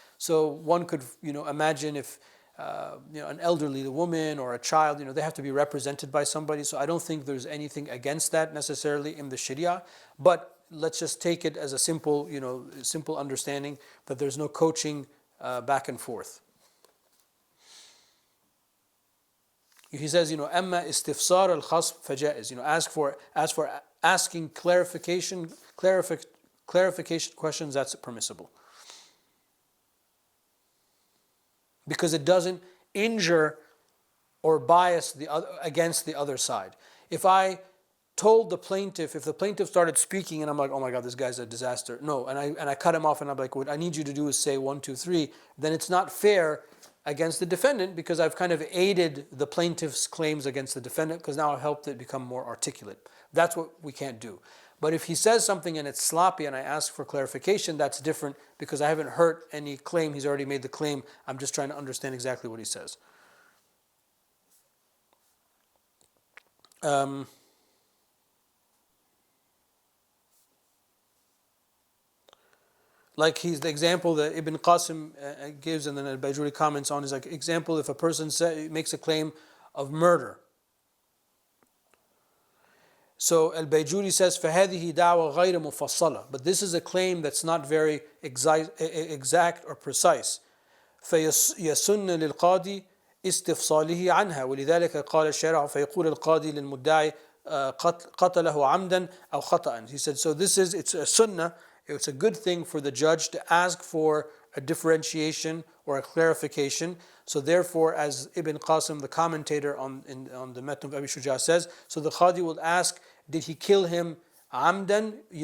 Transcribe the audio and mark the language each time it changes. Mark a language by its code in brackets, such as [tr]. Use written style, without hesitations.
[en] So one could, imagine if an elderly woman or a child, they have to be represented by somebody. So I don't think there's anything against that necessarily in the Sharia. But let's just take it as a simple understanding that there's no coaching back and forth. He says, [ar] أما استفسار الخصم فجائز. [en] As for asking clarification questions, that's permissible. Because it doesn't injure or bias against the other side. If I told the plaintiff, if the plaintiff started speaking and I'm like, oh my God, this guy's a disaster. No, and I cut him off and I'm like, what I need you to do is say 1, 2, 3. Then it's not fair against the defendant because I've kind of aided the plaintiff's claims against the defendant because now I've helped it become more articulate. That's what we can't do. But if he says something and it's sloppy and I ask for clarification, that's different because I haven't hurt any claim. He's already made the claim. I'm just trying to understand exactly what he says. Like the example that Ibn Qasim gives and then Al-Bajuri comments on is like example if a person makes a claim of murder. So Al-Bajuri says [ar] فَهَذِهِ دَعْوَى غَيْرَ مُفَصَّلَةٍ. [en] But this is a claim that's not very exact or precise. [ar] فيسن للقاضي استفصاله عنها ولذلك قال الشارع فيقول القاضي للمدعي قتله عمدا أو خطأ. [en] He said, so it's a sunnah, it's a good thing for the judge to ask for a differentiation or a clarification. So therefore, as Ibn Qasim, the commentator on the Matn of Abi Shuja says, so the Qadi will ask, did he kill him amdan?